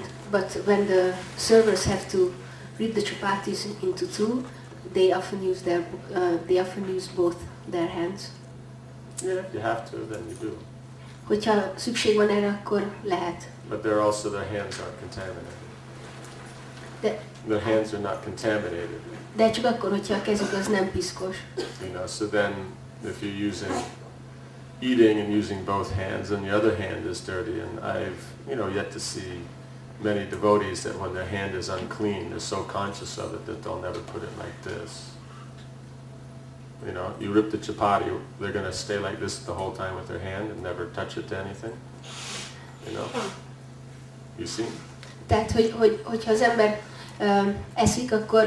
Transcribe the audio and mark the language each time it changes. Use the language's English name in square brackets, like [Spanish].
[English] But when the servers have to rip the chapatis into two, they often use both their hands. Yeah, if you have to, then you do. [Hungarian] Hogyha szükség van erre, akkor lehet. [English] But there also their hands aren't contaminated. Their hands are not contaminated. [Hungarian] De csak akkor, hogyha a kezük az nem piszkos. [English] You know, so then if you're eating and using both hands, and the other hand is dirty, and I've yet to see many devotees that when their hand is unclean, they're so conscious of it that they'll never put it like this. You know, you rip the chapati, they're going to stay like this the whole time with their hand and never touch it to anything. You know, you see? [Hungarian] Tehát, hogyha az ember eszik, akkor